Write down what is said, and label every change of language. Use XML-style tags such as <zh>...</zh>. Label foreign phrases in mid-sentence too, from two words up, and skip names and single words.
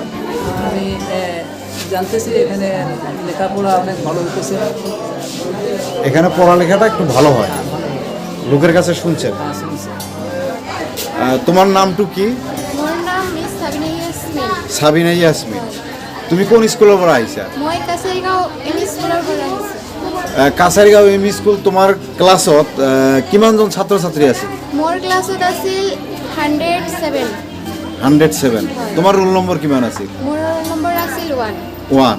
<bn>আমি জানতেছি এখানে লেখাপড়া অনেক ভালো হইতেছে, এখানে পড়ালেখাটা একটু ভালো হয়, লোকের কাছে শুনছেন। তোমার নামটু কি? মোর নাম মিস সাবিনা ইয়াসমিন। সাবিনা ইয়াসমিন। তুমি কোন স্কুলের পড়া আইছা?</bn> <as>মই কাছারিগাঁও এমই স্কুলৰ পৰা আহিছোঁ। কাছারিগাঁও এমই স্কুল। তোমাৰ ক্লাছত কিমানজন ছাত্ৰ ছাত্ৰী আছে? মোৰ ক্লাছত আছিল 107। 107। তোমাৰ ৰোল নম্বৰ কিমান আছিল? মোৰ ৰোল নম্বৰ আছিল 1। 1।</as>